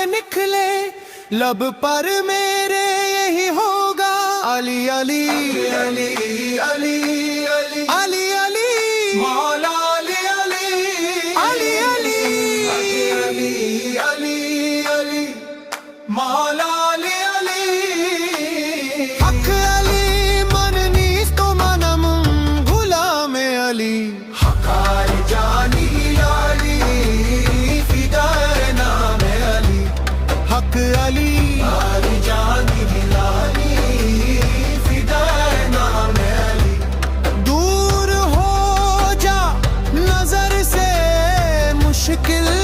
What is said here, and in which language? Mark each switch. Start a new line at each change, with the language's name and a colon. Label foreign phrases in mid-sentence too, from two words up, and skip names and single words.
Urdu: نکلے لب پر میرے یہی ہوگا علی علی علی علی علی علی علی مولا علی علی علی علی علی علی علی مولا علی علی حق علی
Persian: من نیست منم غلام علی
Urdu: حق علی جانی علی فدائے نام علی حق علی علی جانی علی فدائے نام علی دور ہو جا نظر سے مشکل